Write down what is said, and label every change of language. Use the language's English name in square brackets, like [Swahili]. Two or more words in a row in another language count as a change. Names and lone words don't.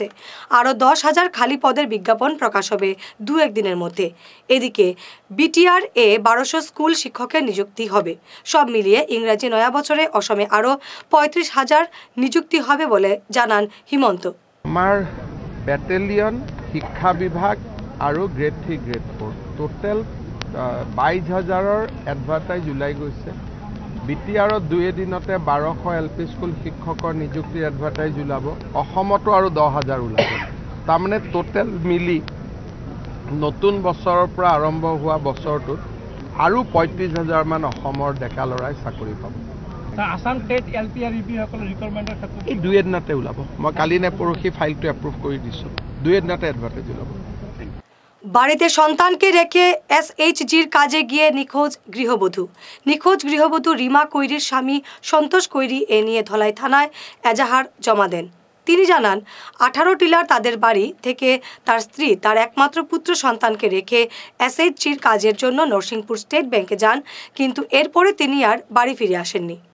[Bangla] আরও ১০,০০০ খালি পদের বিজ্ঞাপন প্রকাশ হবে ২-১ দিনের মধ্যে। এদিকে বিটিআর ১২০০ স্কুল শিক্ষকের নিযুক্তি হবে। সব মিলিয়ে ইংরাজি নয়া বছরে অসমে আরও ৩৫,০০০ নিযুক্তি হবে বলে জানান হিমন্ত। [Assamese] আমার ব্যাটালিয়ন, শিক্ষা বিভাগ আৰু [English] grade 3, grade 4 total [Assamese] ২২,০০০ৰ এডভাৰটাইজ ওলাই গৈছে। বিটিআৰত ২ এদিনতে ১২০০ [English] LP school [Assamese] শিক্ষকৰ নিযুক্তিৰ এডভাৰটাইজ ওলাব। অসমতো আৰু ১০,০০০ ওলাব। তাৰমানে টোটেল মিলি নতুন বছৰৰ পৰা আৰম্ভ হোৱা বছৰটোত আৰু ৩৫,০০০ মান অসমৰ ডেকা ল'ৰাই চাকৰি পাব। এই ২ এদিনতে ওলাব। মই কালি নে পৰহি ফাইলটো এপ্ৰুভ কৰি দিছোঁ। ২ এদিনতে এডভাৰটাইজ ওলাব। [Bangla] বাড়িতে সন্তানকে রেখে এসএইচজির কাজে গিয়ে নিখোঁজ গৃহবধূ রিমা কৈরির স্বামী সন্তোষ কৈরি এ নিয়ে ধলাই থানায় এজাহার জমা দেন। তিনি জানান, ১৮ টিলার তাদের বাড়ি থেকে তার স্ত্রী তার একমাত্র পুত্র সন্তানকে রেখে এসএইচজির কাজের জন্য নরসিংপুর স্টেট ব্যাংকে যান, কিন্তু এরপরে তিনি আর বাড়ি ফিরে আসেননি।